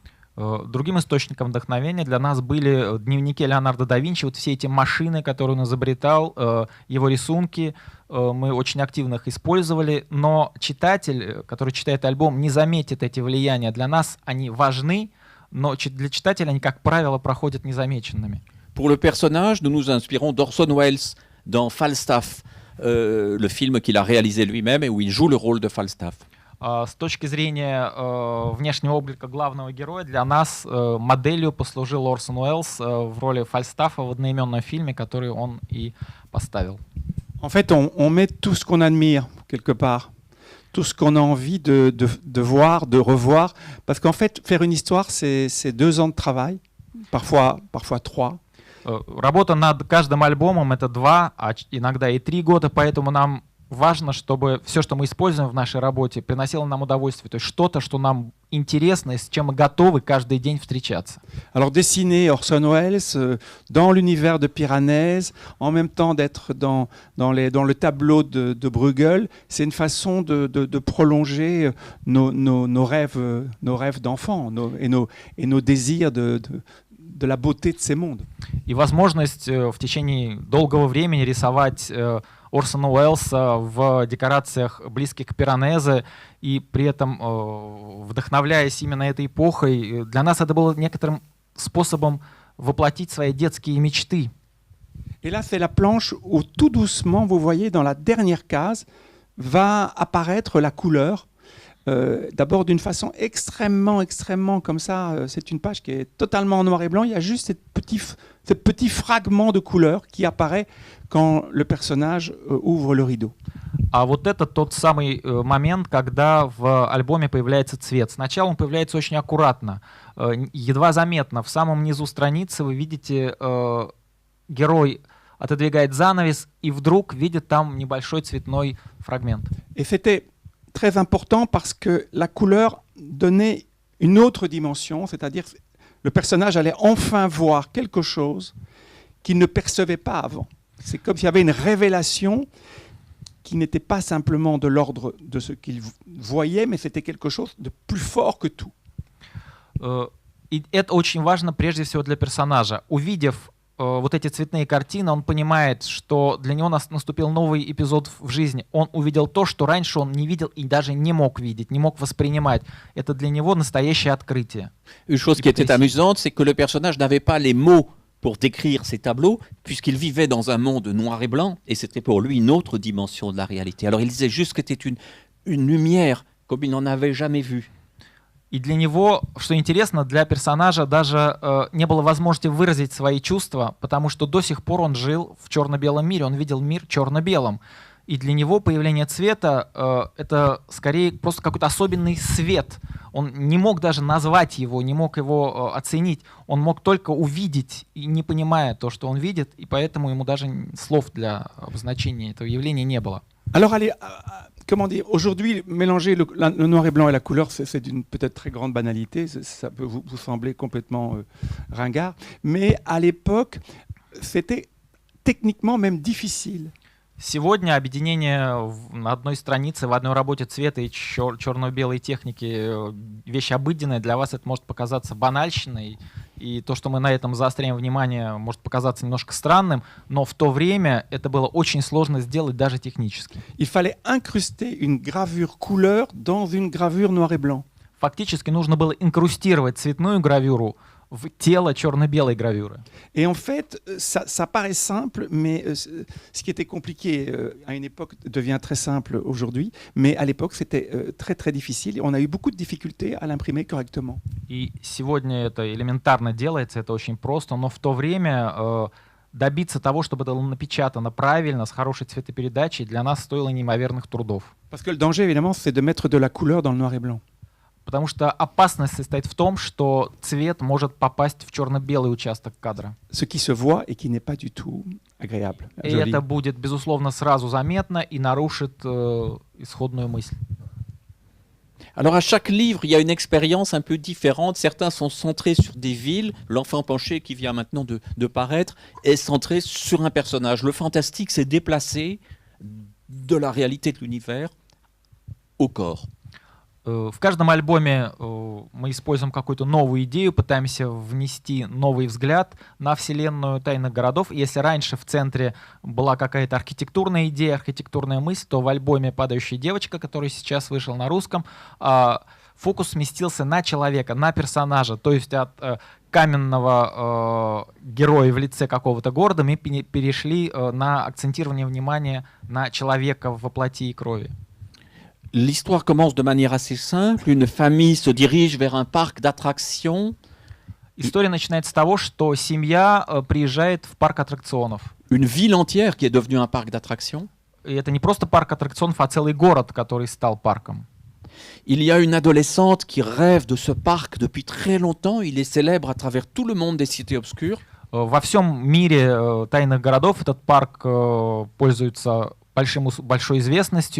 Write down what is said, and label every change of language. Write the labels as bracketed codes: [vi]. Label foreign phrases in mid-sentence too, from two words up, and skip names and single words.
[ru] Другим источником вдохновения для нас были дневники Леонардо да Винчи, вот все эти машины, которые он изобретал, его рисунки, мы очень активно их использовали, но читатель, который читает альбом, не заметит эти влияния. Для нас они важны, но для читателя они, как правило, проходят незамеченными. [fr] Pour le personnage, nous nous inspirons d'Orson Welles dans Falstaff. le film qu'il a réalisé lui-même et où il joue le rôle de Falstaff. [ru] С точки зрения внешнего облика главного героя, для нас моделью послужил Орсон Уэллс в роли Фальстафа в одноименном фильме, который он и поставил. [fr] En fait, on met tout ce qu'on admire, quelque part. Tout ce qu'on a envie de voir, de revoir. Parce qu'en fait, faire une histoire, c'est 2 ans de travail, parfois 3. [ru] Работа над каждым альбомом — это 2, а иногда и 3 года, поэтому нам важно, чтобы все, что мы используем в нашей работе, приносило нам удовольствие. То есть что-то, что нам интересно и с чем мы готовы каждый день встречаться. [fr] Alors dessiner Orson Welles dans l'univers de Piranèse, en même temps d'être dans le tableau de Bruegel, c'est une façon de prolonger nos rêves d'enfants et nos désirs de la beauté de ces mondes. [ru] И возможность в течение долгого времени рисовать Орсона Уэллса в декорациях, близких к Пиранезе, и при этом вдохновляясь именно этой эпохой, для нас это было некоторым способом воплотить свои детские мечты. [fr] Et là, c'est la planche où tout doucement, vous voyez, dans la dernière case, va apparaître la couleur. D'abord d'une façon extrêmement comme ça. C'est une page qui est totalement en noir et blanc. Il y a juste ce petit fragment de couleur qui apparaît quand le personnage ouvre le rideau. [ru] А вот это тот самый момент, когда в альбоме появляется цвет. Сначала он появляется очень аккуратно, едва заметно. В самом низу страницы вы видите, герой отодвигает занавес и вдруг видит там небольшой цветной фрагмент. [fr] Et c'était très important parce que la couleur donnait une autre dimension, c'est-à-dire le personnage allait enfin voir quelque chose qu'il ne percevait pas avant. C'est comme s'il y avait une révélation qui n'était pas simplement de l'ordre de ce qu'il voyait, mais c'était quelque chose de plus fort que tout. [ru] И это очень важно прежде всего для персонажа. Увидев вот эти цветные картины, он понимает, что для него наступил новый эпизод в жизни. Он увидел то, что раньше он не видел и даже не мог видеть, не мог воспринимать. Это для него настоящее открытие. [fr] Une chose qui était amusante, c'est que le personnage n'avait pas les mots pour décrire ces tableaux, puisqu'il vivait dans un monde noir et blanc, et c'était pour lui une autre dimension de la réalité. Alors il disait juste que c'était une lumière comme il n'en avait jamais vu. [ru] И для него, что интересно, для персонажа даже не было возможности выразить свои чувства, потому что до сих пор он жил в черно-белом мире, он видел мир черно-белым. И для него появление цвета это скорее просто какой-то особенный свет. Он не мог даже назвать его, не мог его оценить. Он мог только увидеть, и не понимая то, что он видит, и поэтому ему даже слов для обозначения этого явления не было. [fr] Alors, allez, comment dire, aujourd'hui, mélanger le noir et blanc et la couleur, c'est d'une peut-être très grande banalité, ça peut vous sembler complètement ringard, mais à l'époque, c'était techniquement même difficile. [ru] Сегодня объединение на одной странице, в одной работе цвета и черно-белой техники вещь обыденная. Для вас это может показаться банальщиной, и то, что мы на этом заостряем внимание, может показаться немножко странным, но в то время это было очень сложно сделать даже технически. [fr] Il fallait incruster une gravure couleur dans une gravure noir et blanc. [ru] Фактически нужно было инкрустировать цветную гравюру в тело черно-белой гравюры. [fr] Et en fait, ça paraît simple, mais ce qui était compliqué à une époque devient très simple aujourd'hui. Mais à l'époque, c'était très difficile. Et on a eu beaucoup de difficultés à l'imprimer correctement. [ru] И сегодня это элементарно делается, это очень просто, но в то время добиться того, чтобы это было напечатано правильно, с хорошей цветопередачей, для нас стоило неимоверных трудов. [fr] Parce que le danger, évidemment, c'est de mettre de la couleur dans le noir et blanc. [ru] Потому что опасность состоит в том, что цвет может попасть в черно-белый участок кадра. [fr] Ce qui se voit et qui n'est pas du tout agréable. [ru] И это будет, безусловно, сразу заметно и нарушит исходную мысль. [fr] Alors à chaque livre, il y a une expérience un peu différente. Certains sont centrés sur des villes. L'enfant penché qui vient maintenant de paraître est centré sur un personnage. Le fantastique s'est déplacé de la réalité de l'univers au corps. [ru] В каждом альбоме мы используем какую-то новую идею, пытаемся внести новый взгляд на вселенную тайных городов. Если раньше в центре была какая-то архитектурная идея, архитектурная мысль, то в альбоме «Падающая девочка», который сейчас вышел на русском, в фокус сместился на человека, на персонажа, то есть от каменного героя в лице какого-то города мы перешли на акцентирование внимания на человека во плоти и крови. [fr] L'histoire commence de manière assez simple. Une famille se dirige vers un parc d'attractions. [ru] История начинается с того, что семья приезжает в парк аттракционов. [fr] Une ville entière qui est devenue un parc d'attractions. [ru] И это не просто парк аттракционов, а целый город, который стал парком. [fr] Il y a une adolescente qui rêve de ce parc depuis très longtemps. Il est célèbre à travers tout le monde des cités obscures. [ru] Во всем мире тайных городов этот парк пользуется большой известностью.